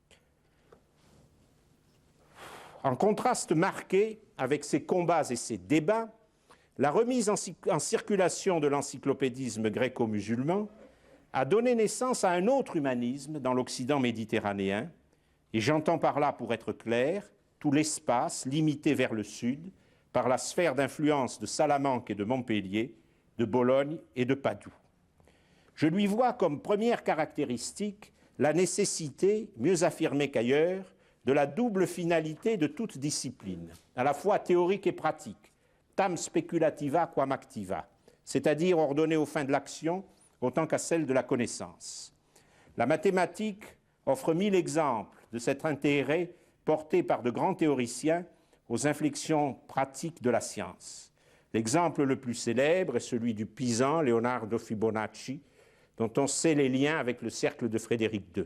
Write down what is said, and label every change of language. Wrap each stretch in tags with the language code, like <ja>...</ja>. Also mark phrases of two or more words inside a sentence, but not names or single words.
<fr>En contraste marqué avec ces combats et ces débats, la remise en circulation de l'encyclopédisme gréco-musulman a donné naissance à un autre humanisme dans l'Occident méditerranéen, et j'entends par là, pour être clair, tout l'espace limité vers le sud par la sphère d'influence de Salamanque et de Montpellier, de Bologne et de Padoue. Je lui vois comme première caractéristique la nécessité, mieux affirmée qu'ailleurs, de la double finalité de toute discipline, à la fois théorique et pratique,</fr> <la>tam speculativa quam activa,</la> <fr>c'est-à-dire ordonnée aux fins de l'action autant qu'à celle de la connaissance. La mathématique offre 1000 exemples de cet intérêt porté par de grands théoriciens aux inflexions pratiques de la science. L'exemple le plus célèbre est celui du Pisan Leonardo Fibonacci, dont on sait les liens avec le cercle de Frédéric II.</fr>